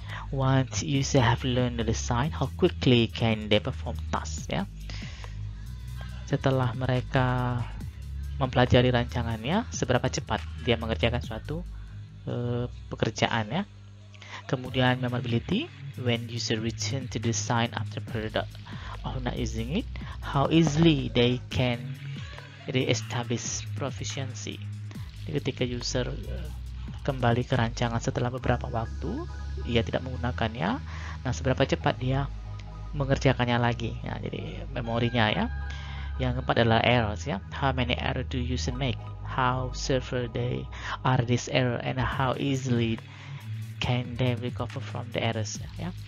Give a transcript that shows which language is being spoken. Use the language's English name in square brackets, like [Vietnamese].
[English] Once user have learned the design, how quickly can they perform tasks ya. [Indonesian] Setelah mereka mempelajari rancangannya, seberapa cepat dia mengerjakan suatu pekerjaan ya. Kemudian [English] memorability, when user return to design after product or not using it, how easily they can re-establish proficiency. [Indonesian] Jadi ketika user kembali ke rancangan setelah beberapa waktu ia tidak menggunakannya, nah seberapa cepat dia mengerjakannya lagi ya, jadi memorinya ya. Yang keempat adalah [English] errors ya, how many errors do user make, how severe they are this error, and how easily can they recover from the errors ya.